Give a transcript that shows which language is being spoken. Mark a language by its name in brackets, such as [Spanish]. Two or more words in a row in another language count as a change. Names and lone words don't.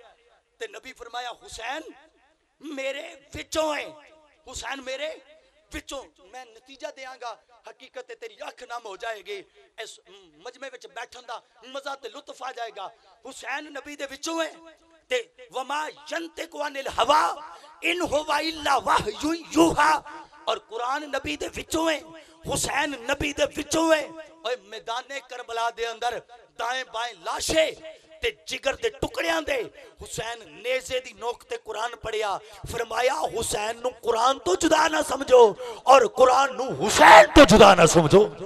[Punjabi] تے نبی فرمایا حسین میرے وچوں ہے، حسین میرے وچوں. میں نتیجہ دینگا، حقیقت تیری اکھ نم ہو جائے گی، اس مجمعے وچ بیٹھن دا مزہ تے لطف آ جائے گا. حسین نبی دے وچوں ہے تے [Arabic] وما ينطق عن الهوى إن هو إلا وحي يوحى, [Punjabi] اور قرآن نبی دے وچوں ہے، حسین نبی دے وچوں ہے. اوئے میدانے کربلا دے اندر دائیں بائیں لاشے تے جگر دے ٹکڑیاں دے حسین نیزے دی نوک تے قرآن پڑھیا. فرمایا حسین نوں قرآن تو جدا نہ سمجھو اور قرآن نوں حسین تو جدا نہ سمجھو.